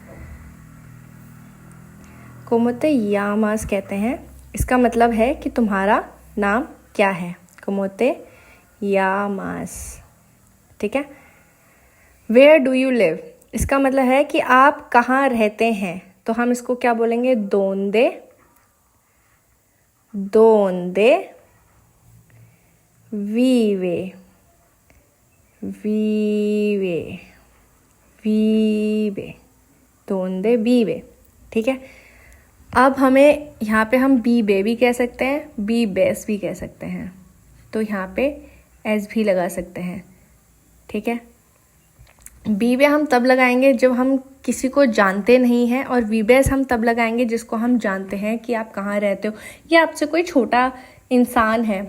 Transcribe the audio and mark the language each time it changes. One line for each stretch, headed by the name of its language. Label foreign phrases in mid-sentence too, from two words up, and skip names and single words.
Spanish: cómo te llamas
Hindi: कहते हैं, इसका मतलब है कि तुम्हारा नाम क्या है।
Spanish: cómo te llamas,
Hindi: ठीक है।
English: where do you live,
Hindi: इसका मतलब है कि आप कहाँ रहते हैं। तो हम इसको क्या बोलेंगे,
Spanish: dónde vive, dónde vive,
Hindi: ठीक है। अब हमें यहाँ पे हम बी बे भी कह सकते हैं, बी बेस भी कह सकते हैं। तो यहाँ पे एस भी लगा सकते हैं, ठीक है। बी बे हम तब लगाएंगे जब हम किसी को जानते नहीं हैं, और वी बेस हम तब लगाएंगे जिसको हम जानते हैं कि आप कहाँ रहते हो, या आपसे कोई छोटा इंसान है।